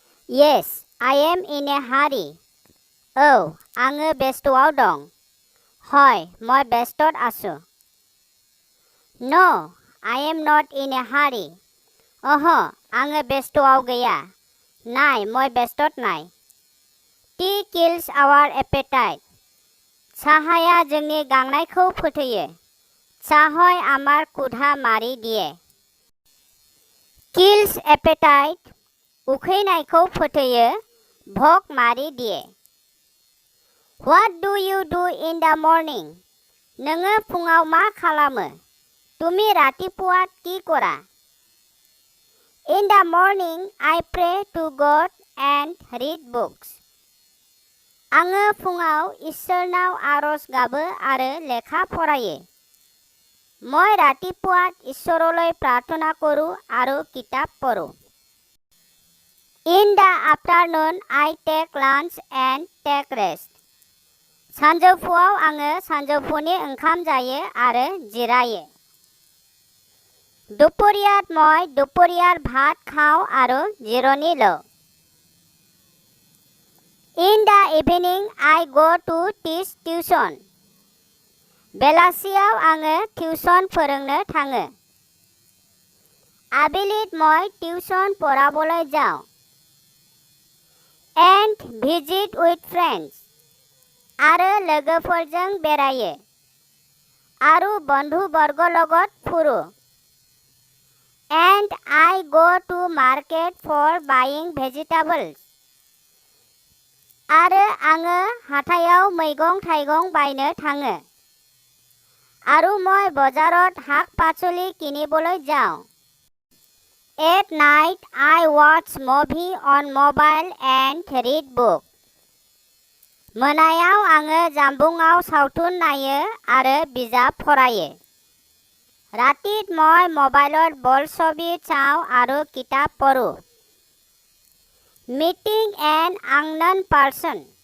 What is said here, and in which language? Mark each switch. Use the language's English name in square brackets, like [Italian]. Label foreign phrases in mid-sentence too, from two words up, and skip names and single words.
[English] Yes, I am in a hurry. [Bodo] औ आङो बेस्थ'आव दं। [Assamese] হয়, মই ব্যস্তত আছো। [English] No, I am not in a hurry. [Bodo] आङो बेस्थ'आव गैया। [Assamese] নাই, মই ব্যস্তত নাই। [English] Tea kills our appetite. [Bodo] চাহায়া जोंनि गांनायखौ फोथैयो। [Assamese] চাহই আমাৰ ক্ষুধা মাৰি দিয়ে। [English] Kills appetite. [Bodo] उखैनायखौ फोथैयो, [Assamese] ভোক মাৰি দিয়ে। [English] What do you do in the morning? [Bodo] नोङो फुङाव मा खालामो? [Assamese] তুমি ৰাতিপুৱা কি কৰা? [English] In the morning, I pray to God and read books. [Bodo] आङो फुङाव इसोरनाव आरज गाबो आरो लेखा फरायो। [Assamese] মই ৰাতিপুৱাত ঈশ্বৰলৈ প্ৰাৰ্থনা কৰোঁ আৰু কিতাপ পঢ়ো। [English] In the afternoon, I take lunch and take rest. [Bodo] सानजौफुआव आङो सानजौफुनि ओंखाम जायो आरो जिरायो। [Assamese] দুপৰীয়াত মই দুপৰীয়াৰ ভাত খাওঁ আৰু জিৰণি লওঁ। [English] In the evening, I go to teach tuition. [Bodo] बेलासियाव आङो टिउसन फोरोंनो थाङो। [Assamese] आবেলিত মই টিউচন পঢ়াবলৈ যাওঁ। [English] And visit with friends. [Bodo] आरो लोगोफोरजों बेरायो। [Assamese] आरो बन्धु-बर्ग লগত ফুৰো। [English] And I go to market for buying vegetables. [Bodo] आरो आङो हाथायाव मैगं-थाइगं बायनो थाङो। [Assamese] आरो মই বজাৰত শাক-পাচলি কিনিবলৈ যাওঁ। [English] At night, I watch movie on mobile and read book. [Bodo] मोनायाव आङो जानबुङाव सावथुन नायो आरो बिजाब फरायो। [Assamese] रातित মই মোবাইলত বলছবি চাওঁ আৰু কিতাপ পঢ়ো। [English] Meeting an unknown person.